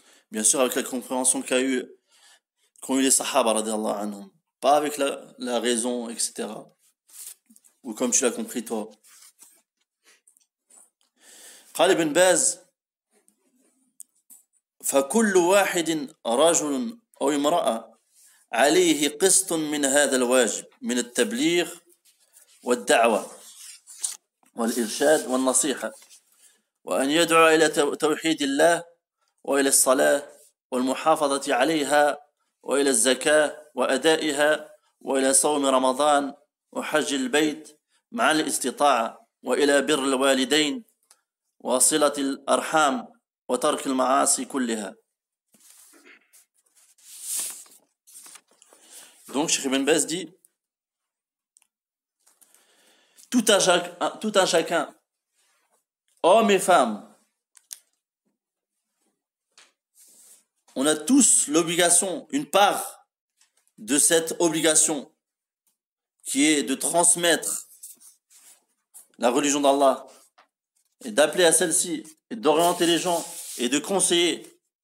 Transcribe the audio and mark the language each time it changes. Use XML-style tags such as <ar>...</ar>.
<fr>Bien sûr avec la compréhension qu'ont eu les sahaba</fr> <ar>radiallahu anhum,</ar> <fr>pas avec la raison, etc. Ou comme tu l'as compris toi.</fr> <ar>قال ابن باز: فكل واحد رجل أو امرأة عليه قسط من هذا الواجب من التبليغ والدعوة والإرشاد والنصيحة، وأن يدعو إلى توحيد الله وإلى الصلاة والمحافظة عليها وإلى الزكاة وأدائها وإلى صوم رمضان وحج البيت مع الاستطاعة وإلى بر الوالدين وصلة الأرحام وترك المعاصي كلها.</ar> <fr>Donc Cheikh Ibn Baz dit: tout un chacun, hommes et femmes, on a tous l'obligation, une part de cette obligation qui est de transmettre la religion d'Allah et d'appeler à celle-ci et d'orienter les gens et de conseiller.</fr>